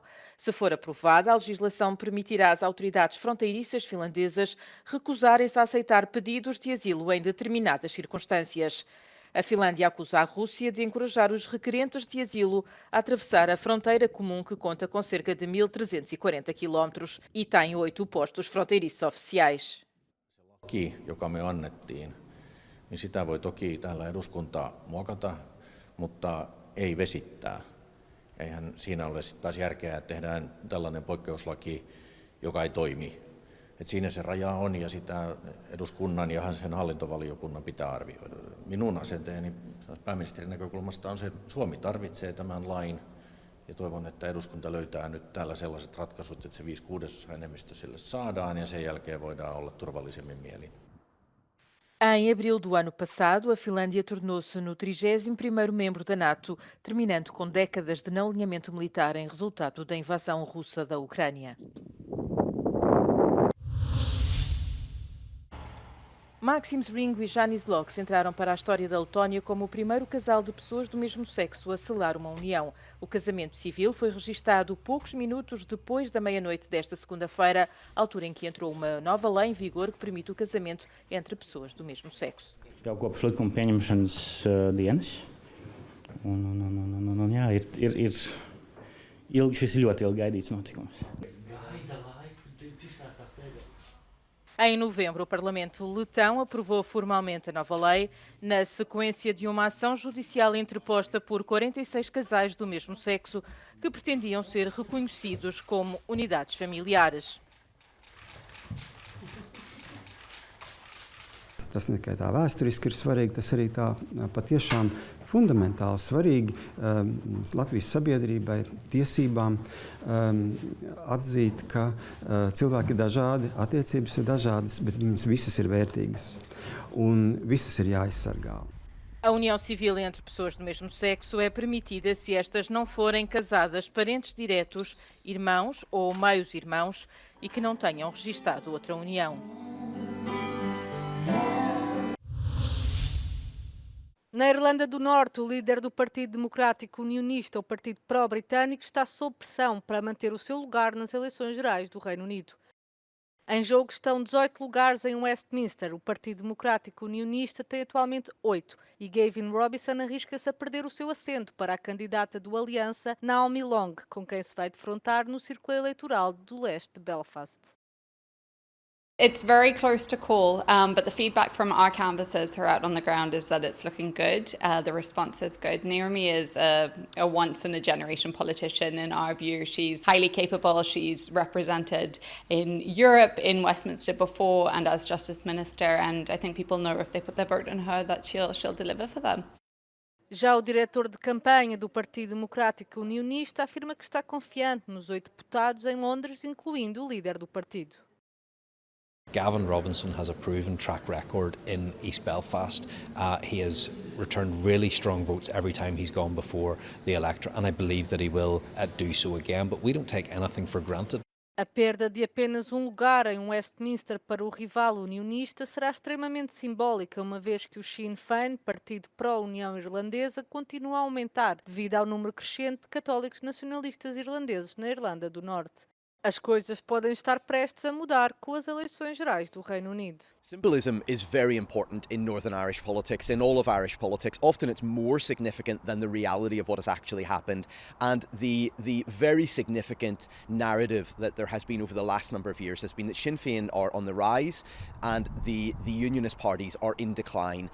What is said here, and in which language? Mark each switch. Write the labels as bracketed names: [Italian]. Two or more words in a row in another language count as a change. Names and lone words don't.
[Portuguese] Se for aprovada, a legislação permitirá às autoridades fronteiriças finlandesas recusarem-se a aceitar pedidos de asilo em determinadas circunstâncias. A Finlândia acusa a Rússia de encorajar os requerentes de asilo a atravessar a fronteira comum, que conta com cerca de 1.340 quilómetros e tem 8 postos fronteiriços oficiais. [Finnish] Laki, joka me annettiin, niin sitä voi toki täällä eduskunta muokata, mutta ei vesittää. Eihän siinä ole sitten taas järkeä, että tehdään tällainen poikkeuslaki, joka ei toimi. Et siinä se raja on ja sitä eduskunnan ja sen hallintovaliokunnan pitää arvioida. Minun asenteeni pääministerin näkökulmasta on se, että Suomi tarvitsee tämän lain ja toivon, että eduskunta löytää nyt täällä sellaiset ratkaisut, että se 5/6 enemmistö sille saadaan ja sen jälkeen voidaan olla turvallisemmin mielin. [Portuguese] Em abril do ano passado, a Finlândia tornou-se no 31º membro da NATO, terminando com décadas de não alinhamento militar em resultado da invasão russa da Ucrânia. Maxims Ringo e Janis Lox entraram para a história da Letónia como o primeiro casal de pessoas do mesmo sexo a selar uma união. O casamento civil foi registado poucos minutos depois da meia-noite desta segunda-feira, altura em que entrou uma nova lei em vigor que permite o casamento entre pessoas do mesmo sexo. [Latvian] Jau kopš likuma pieņemšanas dienas. Un jā, šis ir ļoti ilgi gaidīts notikums. [Portuguese] Em novembro, o Parlamento letão aprovou formalmente a nova lei, na sequência de uma ação judicial interposta por 46 casais do mesmo sexo que pretendiam ser reconhecidos como unidades familiares. [Latvian] Tas ne tikai tā vēsturiski ir svarīgi, tas arī tā patiešām fundamentāli svarīgi Latvijas sabiedrībai, tiesībām atzīt, ka cilvēki ir dažādi, attiecības ir dažādas, bet viņas visas ir vērtīgas un visas ir jāaizsargā. [Portuguese] A união civil entre pessoas do mesmo sexo é permitida se estas não forem casadas parentes diretos, irmãos ou meios-irmãos e que não tenham registado outra união. Na Irlanda do Norte, o líder do Partido Democrático Unionista, o Partido Pró-Britânico, está sob pressão para manter o seu lugar nas eleições gerais do Reino Unido. Em jogo estão 18 lugares em Westminster. O Partido Democrático Unionista tem atualmente 8 e Gavin Robinson arrisca-se a perder o seu assento para a candidata do Aliança, Naomi Long, com quem se vai defrontar no círculo eleitoral do leste de Belfast. [English] It's very close to call, but the feedback from our canvassers who are out on the ground is that it's looking good. The response is good. Naomi is a once-in-a-generation politician in our view. She's highly capable. She's represented in Europe, in Westminster before, and as Justice Minister. And I think people know if they put their vote on her that she'll deliver for them. [Portuguese] Já o diretor de campanha do Partido Democrático Unionista afirma que está confiante nos 8 deputados em Londres, incluindo o líder do partido. [English] Gavin Robinson has a proven track record in East Belfast. He has returned really strong votes every time he's gone before the electorate, and I believe that he will do so again, but we don't take anything for granted. [Portuguese] A perda de apenas um lugar em Westminster para o rival unionista será extremamente simbólica, uma vez que o Sinn Féin, partido pró-União Irlandesa, continua a aumentar devido ao número crescente de católicos nacionalistas irlandeses na Irlanda do Norte. As coisas podem estar prestes a mudar com as eleições gerais do Reino Unido. [English] Symbolism is very important in Northern Irish politics, in all of Irish politics. Often it's more significant than the reality of what has actually happened. And the very significant narrative that there has been over the last number of years has been that Sinn Féin are on the rise and the unionist parties are in decline.